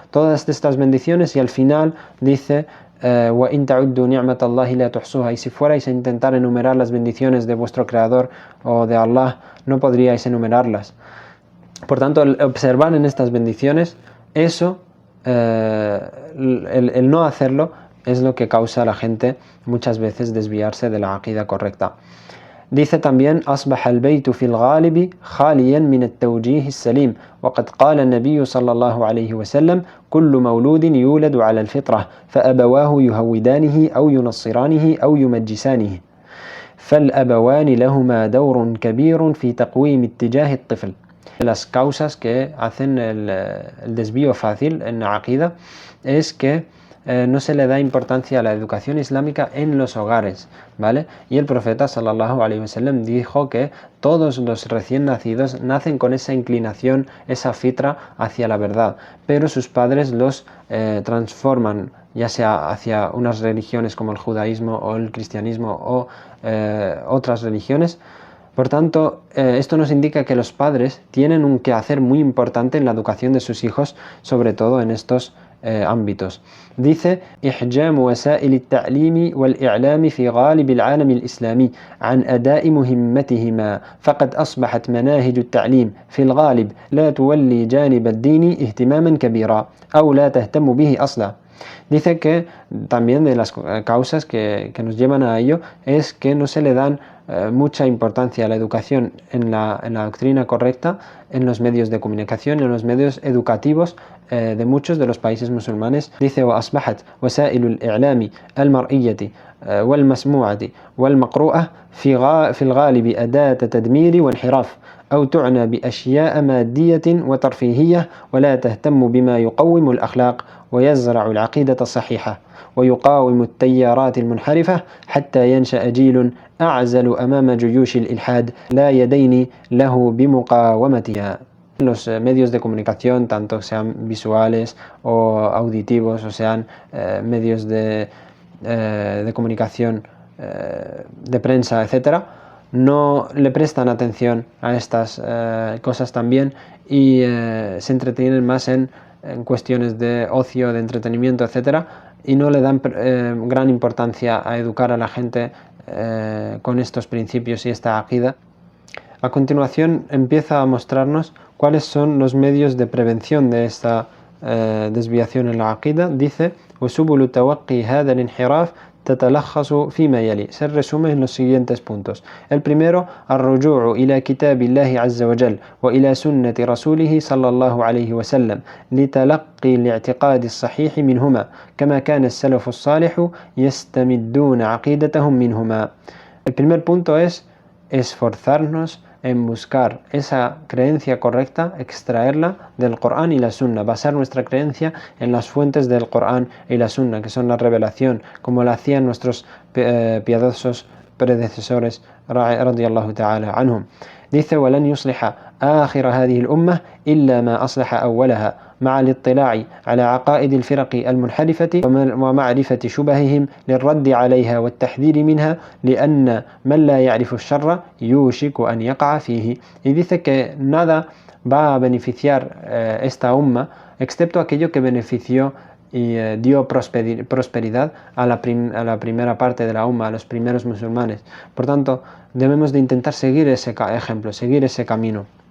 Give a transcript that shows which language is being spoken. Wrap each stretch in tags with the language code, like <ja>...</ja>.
<es>Todas estas bendiciones, y al final dice:</es> <ar>وَإِن تَعُدُّوا نِعْمَةَ اللَّهِ لَا تُحْصُوهَا.</ar> <es>Y si fuerais a intentar enumerar las bendiciones de vuestro Creador o de Allah, no podríais enumerarlas. Por tanto, el observar en estas bendiciones, eso, el no hacerlo, es lo que causa a la gente muchas veces desviarse de la aqida correcta. Dice también:</es> <ar>أصبح البيت في الغالب خاليا من التوجيه السليم وقد قال النبي صلى الله عليه وسلم: كل مولود يولد على الفطرة فأبواه يهودانه أو ينصرانه أو يمجسانه فالأبوان لهما دور كبير في تقويم اتجاه الطفل.</ar> <es>Las causas que hacen el desvío fácil en la aqida es que no se le da importancia a la educación islámica en los hogares, ¿vale? Y el profeta</es> <ar>sallallahu alaihi wasallam</ar> <es>dijo que todos los recién nacidos nacen con esa inclinación, esa fitra hacia la verdad, pero sus padres los transforman, ya sea hacia unas religiones como el judaísmo o el cristianismo o otras religiones. Por tanto, esto nos indica que los padres tienen un quehacer muy importante en la educación de sus hijos, sobre todo en estos ámbitos. Dice:</es> <ar>إحجام وسائل التعليم والإعلام في غالب العالم الإسلامي عن أداء مهمتهما فقد أصبحت مناهج التعليم في الغالب لا تولي جانب الدين اهتماما كبيرا أو لا تهتم به أصلا.</ar> <es>Dice que también de las causas que nos llevan a ello es que no se le dan mucha importancia a la educación en la doctrina correcta en los medios de comunicación, en los medios educativos de muchos de los países musulmanes. Dice:</es> <ar>وأصبحت وسائل الإعلام المرئية والمسموعة والمقروءة في الغالب أداة تدمير وانحراف أو تعنى بأشياء مادية وترفيهية ولا تهتم بما يقوم الأخلاق ويزرع العقيدة الصحيحة ويقاوم التيارات المنحرفة حتى ينشأ جيل أعزل أمام جيوش الإلحاد لا يدين له بمقاومتها.</ar> <es>Los medios de comunicación, tanto sean visuales o auditivos, o sean medios de comunicación de prensa, etc., no le prestan atención a estas cosas también y se entretienen más en cuestiones de ocio, de entretenimiento, etc., y no le dan gran importancia a educar a la gente con estos principios y esta aqida. A continuación empieza a mostrarnos cuáles son los medios de prevención de esta desviación en la aqida. Dice:</es> <ar>وسبل توقي هذا الانحراف تتلخص فيما يلي.</ar> <es>Se resume en los siguientes puntos. El primero,</es> <ar>الرجوع إلى كتاب الله عز وجل وإلى سنة رسوله صلى الله عليه وسلم لتلقي الاعتقاد الصحيح منهما كما كان السلف الصالح يستمدون عقيدتهم منهما.</ar> <es>El primer punto es esforzarnos en buscar esa creencia correcta, extraerla del Corán y la Sunna, basar nuestra creencia en las fuentes del Corán y la Sunna, que son la revelación, como lo hacían nuestros piadosos predecesores,</es> <ar>radiyallahu ta'ala anhum.</ar> <es>Dice:</es> <ar>وَلَنْ يُصْلِحَ آخر هذه الأمة إلا ما أصلح أولها مع الاطلاع على عقائد الفرق المنحرفة ومعرفة شبههم للرد عليها والتحذير منها لأن من لا يعرف الشر يوشك أن يقع فيه.</ar> <es>Y dice que nada va a beneficiar esta umma excepto aquello que benefició y dio prosperidad a la primera parte de la umma, a los primeros musulmanes. Por tanto, debemos de intentar seguir ese ejemplo, seguir ese camino.</es>